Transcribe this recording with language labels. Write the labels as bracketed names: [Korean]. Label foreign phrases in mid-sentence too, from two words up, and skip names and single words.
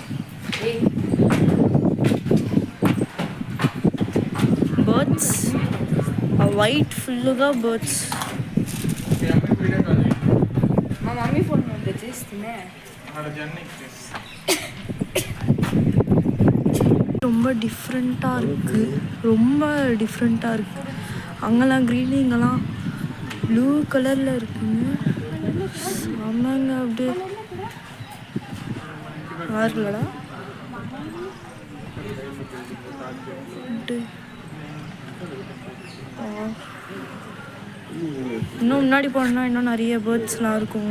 [English] Birds, a white full of birds. [Telugu] మా మమ్మీ ఫోన్ నుండి చేస్తున్నా. [Tamil] ரொம்ப டிஃப்ரெண்ட்டாக இருக்குது. ரொம்ப டிஃப்ரெண்ட்டாக இருக்குது. அங்கெல்லாம் க்ரீனு, இங்கெல்லாம் ப்ளூ கலரில் இருக்குங்க. ஆமாங்க, அப்படியே ஆறுலடா இன்னும் முன்னாடி போனோம்னா இன்னும் நிறைய பேர்ட்ஸ்லாம் இருக்குங்க.